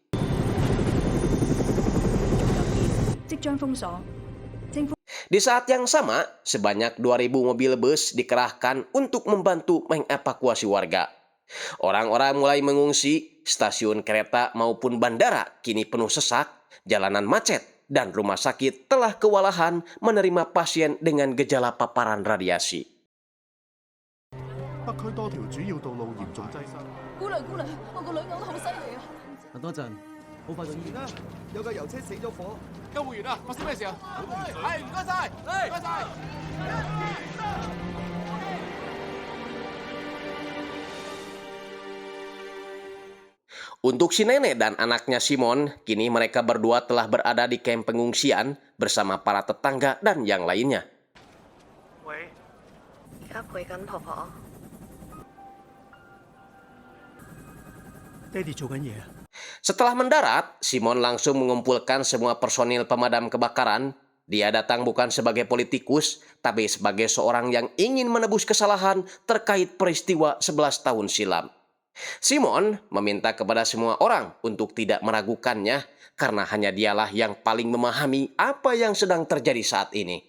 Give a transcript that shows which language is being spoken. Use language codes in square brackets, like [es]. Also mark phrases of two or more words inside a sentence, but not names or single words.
[id] Di saat yang sama, sebanyak 2.000 mobil bus dikerahkan untuk membantu mengevakuasi warga. Orang-orang mulai mengungsi, stasiun kereta maupun bandara kini penuh sesak, jalanan macet, dan rumah sakit telah kewalahan menerima pasien dengan gejala paparan radiasi. [yue] 不北區多條主要道路嚴重擠塞。姑娘，我個女嘔得好犀利啊！等多陣，好快到醫院啦。有架油車死咗火，救護員啊，發生咩事啊？係，唔該晒，唔該晒。 [id] Untuk si nenek dan anaknya Simon, kini mereka berdua telah berada di kamp pengungsian bersama para tetangga dan yang lainnya. [yue] 喂，而家陪緊婆婆。爹哋做緊嘢啊！ [id] Setelah mendarat, Simon langsung mengumpulkan semua personil pemadam kebakaran. Dia datang bukan sebagai politikus, tapi sebagai seorang yang ingin menebus kesalahan terkait peristiwa 11 tahun silam. Simon meminta kepada semua orang untuk tidak meragukannya karena hanya dialah yang paling memahami apa yang sedang terjadi saat ini.